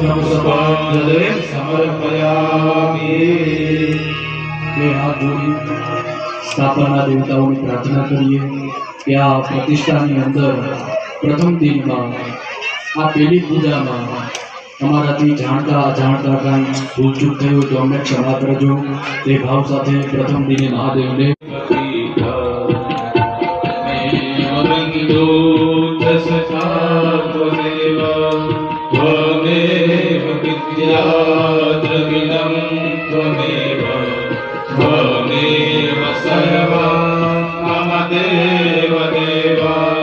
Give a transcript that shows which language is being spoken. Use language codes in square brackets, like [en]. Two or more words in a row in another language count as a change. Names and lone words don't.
[gu] સમર્પયામિ બે હાથ જોડી સ્થાપના દેવતાઓની પ્રાર્થના કરીએ કે આ પ્રતિષ્ઠાની અંદર પ્રથમ દિનમાં આ પેલી પૂજામાં અમારાથી જાણતા અજાણતા કાંઈ ભૂલચૂક થઈ હોય તો અમને ક્ષમા કરજો તે ભાવ સાથે પ્રથમ દિને મહાદેવને [sa] त्वमेव विद्याद्रविणं त्वमेव त्वमेव सर्वं मम देव देवा